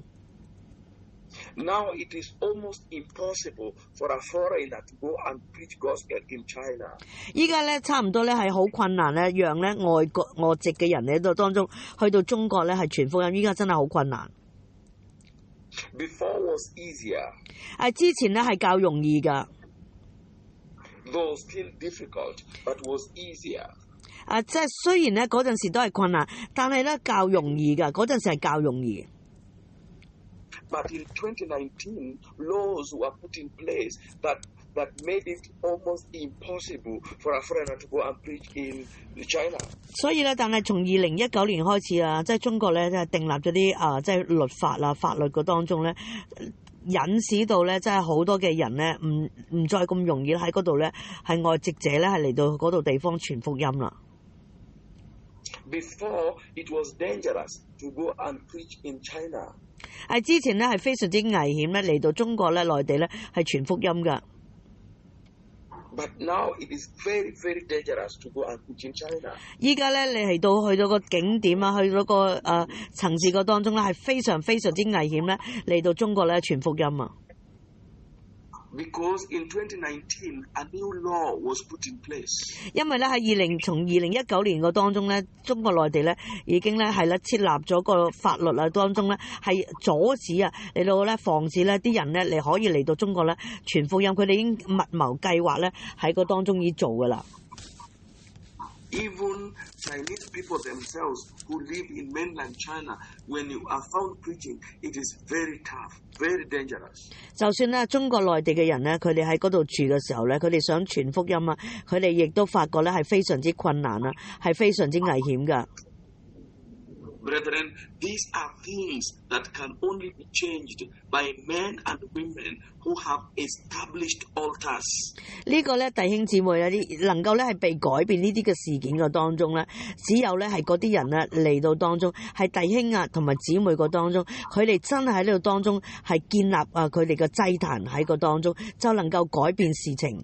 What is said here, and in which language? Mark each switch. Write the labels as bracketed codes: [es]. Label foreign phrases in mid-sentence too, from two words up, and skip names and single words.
[en] Now it is almost impossible for a foreigner to go and preach gospel in China. [yue] 依家咧差唔多咧係好困難咧，讓咧外籍嘅人嚟到當中去到中國咧係傳福音，依家真係好困難。 [en] Before was easier, [yue] 之前咧係較容易㗎。 [en] though still difficult, but was easier. [yue] 即係雖然咧嗰陣時都係困難，但係咧較容易㗎。嗰陣時係較容易。 [en] But in 2019, laws were put in place that made it almost impossible for a foreigner to go and preach in China. [yue] 所以咧，但係從2019年開始啊，即係中國咧，即係訂立咗啲即係律法啊、法律個當中咧，引使到咧，即係好多嘅人咧，唔再咁容易喺嗰度咧，係外籍者咧，係嚟到嗰度地方傳福音啦。 [en] Before, it was dangerous to go and preach in China. [yue] 之前咧係非常之危險咧，嚟到中國咧、內地咧係傳福音㗎。 [en] But now it is very, very dangerous to go and preach in China. [yue] 依家咧，你去到個景點啊，去到個層次個當中咧，係非常非常之危險咧，嚟到中國咧傳福音啊！ [en] Because in 2019, a new law was put in place. [yue] 因為咧從2019年個當中咧，中國內地咧已經咧係咧設立咗個法律啊，當中咧係阻止啊嚟到咧防止咧啲人咧嚟可以嚟到中國咧傳福音，佢哋已經密謀計劃咧喺個當中已做㗎啦。 [en] Even Chinese people themselves who live in mainland China, when you are found preaching, it is very tough, very dangerous. [yue] 就算咧中國內地嘅人咧，佢哋喺嗰度住嘅時候咧，佢哋想傳福音啊，佢哋亦都發覺咧係非常之困難啊，係非常之危險㗎。 [en] Brethren, these are things that can only be changed by men and women who have established altars. [yue] 呢個咧弟兄姊妹啊，能夠咧係被改變呢啲嘅事件嘅當中咧，只有咧係嗰啲人咧嚟到當中，係弟兄啊同埋姊妹個當中，佢哋真係喺呢度當中係建立佢哋嘅祭壇喺個當中，就能夠改變事情。